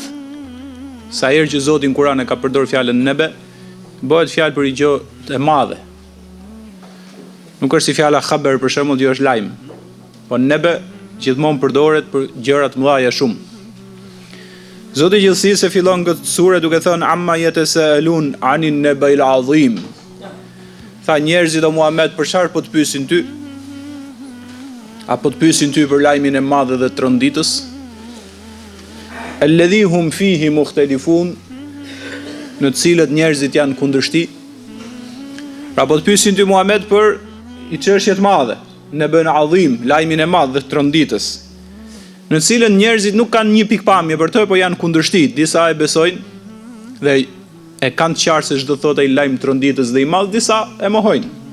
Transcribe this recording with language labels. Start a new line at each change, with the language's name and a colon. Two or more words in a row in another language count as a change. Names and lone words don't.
Albanian: Sa herë që Zoti në Kur'an e ka përdorur fjalën Nebe, bëhet fjalë për një gjë e madhe. Nuk është si fjala khaber për shembull, që është lajm. Po Nebe gjithmonë përdoret për gjëra të mëdha shumë. Zoti i gjithësisë fillon këtë sure duke thënë
Arabic: عم يتساءلون عن النبإ العظيم.
Albanian: Tha njerëzit o Muhammed, për çfarë po të pyesin ty? Apo të pyesin ty për lajmin e madh dhe të rënditës?
Arabic: الذي هم فيه مختلفون,
Albanian: në të cilët njerëzit janë kundërshti. Pra po të pyesin ty Muhammed për i çështje të madhe, në bën adhim, lajmin e madh dhe të rënditës, në të cilën njerëzit nuk kanë një pikpamje për të, po janë kundërshti. Disa e besojnë dhe e kanë të qartë se çdo thotë ai lajm të rënditës dhe i madh, disa e mohojnë.